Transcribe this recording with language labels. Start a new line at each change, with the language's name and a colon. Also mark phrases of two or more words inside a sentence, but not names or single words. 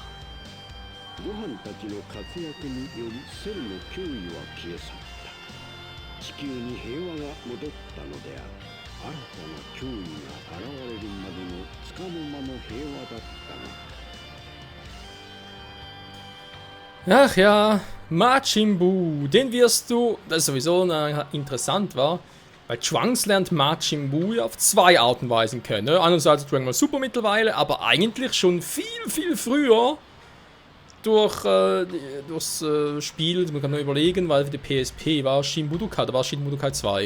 Japanese: ご飯たちの活躍によりセルの脅威は消え去った。地球に平和が戻ったのである。新たな脅威が現れるまでのつかの間の平和だったな。
German: Ach ja, Majin Buu, den wirst du, das sowieso interessant war, weil Trunks lernt Majin Buu ja auf 2 Arten und Weisen kennen. Einerseits Dragon Ball Super mittlerweile, aber eigentlich schon viel früher durchs Spiel, man kann nur überlegen, weil für die PSP war Shin Budokai, da war Shin Budokai 2.